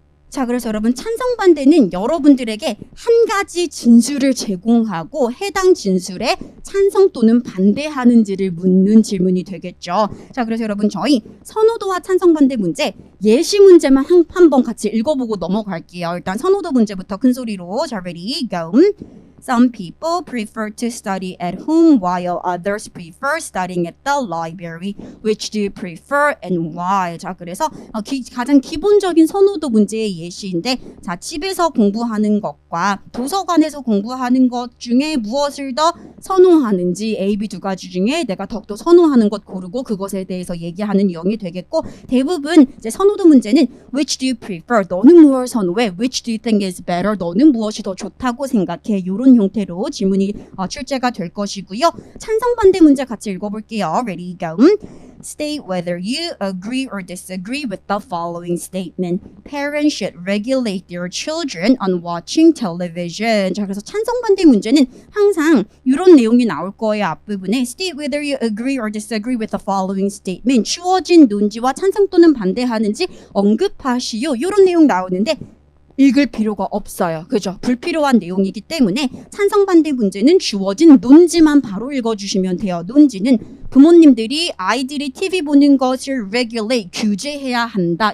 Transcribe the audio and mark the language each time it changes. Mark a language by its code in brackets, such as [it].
[ko] 자, 그래서 여러분 찬성 반대는 여러분들에게 한 가지 진술을 제공하고 해당 진술에 찬성 또는 반대하는지를 묻는 질문이 되겠죠. 자, 그래서 여러분 저희 선호도와 찬성 반대 문제 예시 문제만 한 번 같이 읽어보고 넘어갈게요. 일단 선호도 문제부터 큰 소리로. 자, [en] ready, go. Some people prefer to study at home while others prefer studying at the library. Which do you prefer and why? [ko] 자, 그래서 가장 기본적인 선호도 문제의 예시인데 자, 집에서 공부하는 것과 도서관에서 공부하는 것 중에 무엇을 더 선호하는지 A, B 두 가지 중에 내가 더욱더 선호하는 것 고르고 그것에 대해서 얘기하는 유형이 되겠고 대부분 이제 선호도 문제는 [en] Which do you prefer? [ko] 너는 무엇을 선호해? [en] Which do you think is better? [ko] 너는 무엇이 더 좋다고 생각해? 이런 형태로 질문이 출제가 될 것이고요. 찬성 반대 문제 같이 읽어볼게요. [en] Ready, go. State whether you agree or disagree with the following statement. Parents should regulate their children on watching television. [ko] 자, 그래서 찬성 반대 문제는 항상 이런 내용이 나올 거예요. 앞부분에 [en] State whether you agree or disagree with the following statement. [ko] 주어진 논지와 찬성 또는 반대하는지 언급하시오. 이런 내용 나오는데 읽을 필요가 없어요. 그죠? 불필요한 내용이기 때문에 찬성 반대 문제는 주어진 논지만 바로 읽어주시면 돼요. 논지는 부모님들이 아이들이 TV 보는 것을 regulate, 규제해야 한다.